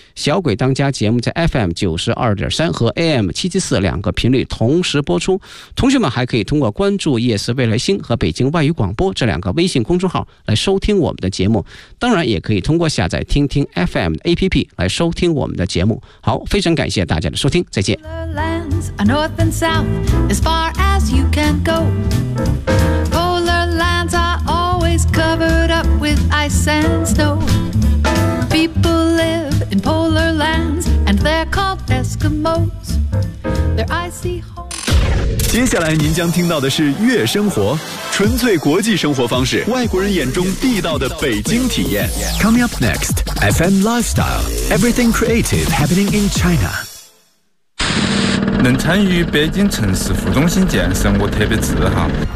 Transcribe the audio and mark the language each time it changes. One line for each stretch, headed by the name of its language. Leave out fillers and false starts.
Chinese: 小鬼当家节目在 FM92.3 和 AM774 两个频率同时播出，同学们还可以通过关注夜思未来星和北京外语广播这两个微信公众号来收听我们的节目，当然也可以通过下载听听 FM 的 APP 来收听我们的节目。好，非常感谢大家的收听，再见。
English: Lands are north and south, as far as you can go. Polar lands are always covered up with ice and snow. People live in polar lands, and they're called Eskimos. Their icy home.
Chinese: 接下来您将听到的是《悦生活》，纯粹国际生活方式，外国人眼中地道的北京体验。
English: Coming up next, FM Lifestyle, Everything Creative Happening in China.
Chinese: 能参与北京城市副中心建设，我特别自豪。